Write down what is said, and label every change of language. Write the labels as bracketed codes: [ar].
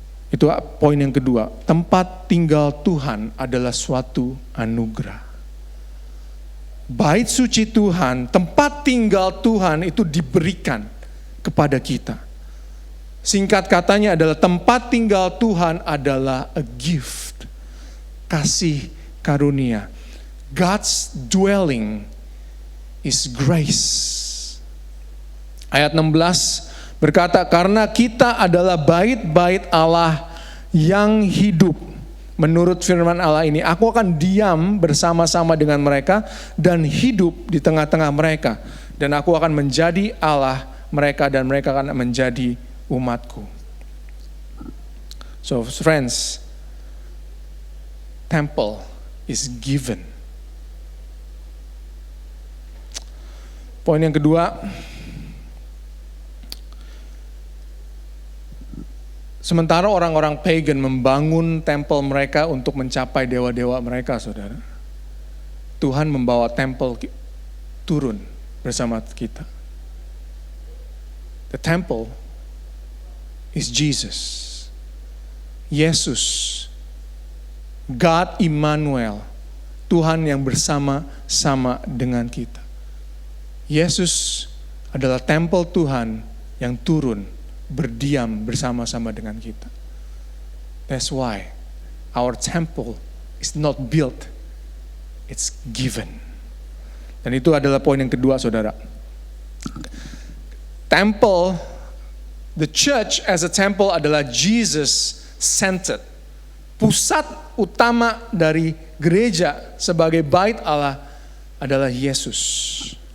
[id] Itu poin yang kedua. Tempat tinggal Tuhan adalah suatu anugerah. Bait suci Tuhan, tempat tinggal Tuhan itu diberikan kepada kita. Singkat katanya adalah tempat tinggal Tuhan adalah [en] a gift. [id] Kasih karunia. [en] God's dwelling is grace. [id] Ayat 16 berkata, karena kita adalah bait-bait Allah yang hidup. Menurut firman Allah ini, aku akan diam bersama-sama dengan mereka dan hidup di tengah-tengah mereka. Dan aku akan menjadi Allah mereka dan mereka akan menjadi umatku. [en] So friends, temple is given. [id] Poin yang kedua, sementara orang-orang pagan membangun temple mereka untuk mencapai dewa-dewa mereka, saudara, Tuhan membawa temple turun bersama kita. [en] The temple is Jesus. [id] Yesus, God Immanuel, Tuhan yang bersama-sama dengan kita. Yesus adalah temple Tuhan yang turun, berdiam bersama-sama dengan kita. [en] That's why our temple is not built, it's given. [id] Dan itu adalah poin yang kedua, saudara. [en] Temple, the church as a temple adalah Jesus-centered. [id] Pusat utama dari gereja sebagai bait Allah adalah Yesus.